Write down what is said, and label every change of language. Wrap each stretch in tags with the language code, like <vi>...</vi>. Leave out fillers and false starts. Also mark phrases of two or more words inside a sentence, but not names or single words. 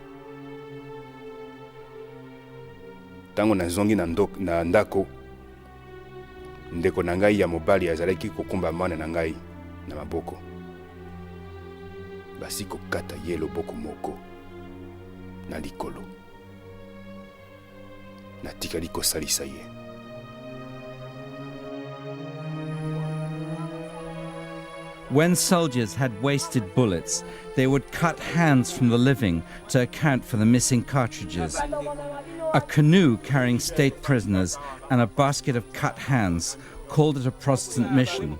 <ln>Tango nazongi na ndako, ndeko na ngai ya mobali azalaki kokumba mwana na ngai na maboko. Basi kokata ye loboko moko na likolo. Natikali kosalisa ye.</ln> <en>When soldiers had wasted bullets, they would cut hands from the living to account for the missing cartridges. A canoe carrying state prisoners and a basket of cut hands called it a Protestant mission.</en>